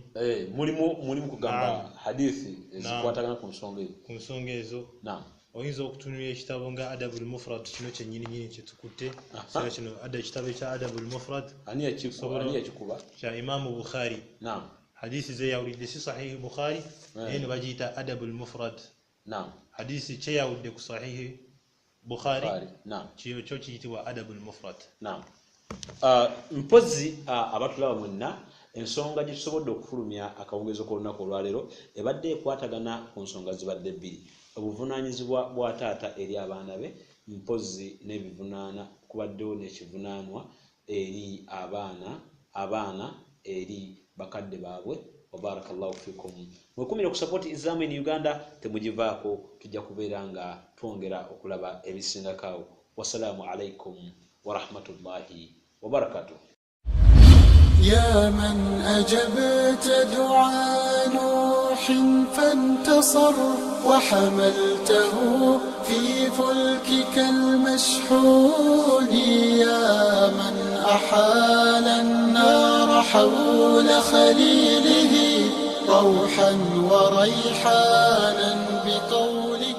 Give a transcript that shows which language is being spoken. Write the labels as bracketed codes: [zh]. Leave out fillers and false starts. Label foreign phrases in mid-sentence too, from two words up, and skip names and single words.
[lg] mulimu kugamba hadithi ezikwatagana ku nsonga ezo oyinza okutunulira ekitabo nga adabul mufrad kino kyennyini kyetukutte kino ekitabo ekya adabul mufrad ani yakikuba kya Imaamu Bukhari. Naam. Hadisi ze yawulidde si sahihi Bukhari naye ne bagiyita adabul mufrad. Naam. Hadisi kyeyawudde ku sahihi Bukhari kyo kiyitibwa adabul mufrad. Naam. Mpozi abatulaba mwenna ensonga gye tusobodde okufulumya akawungezo k'olunaku olwaleero ebadde ekwatagana ku nsonga zibadde bbiri: obuvunaanyizibwa bwa taata eri abaana be, mpozi n'ebivunaana kubaddewo n'ekivunaanwa eri abaana eri bakadde baabwe. [ar] وبارك الله فيكم. [lg] Mwekumire ku support Islam in Uganda, temugivaako, tujja kubeera nga twongera okulaba ebisingakaawo. [ar] والسلام عليكم ورحمة الله وبركاته. يا من أجبت دعاء نوح فانتصر وحملته في فلكك المشحون، يا من أحال النار حول خليله روحا وريحانا بقول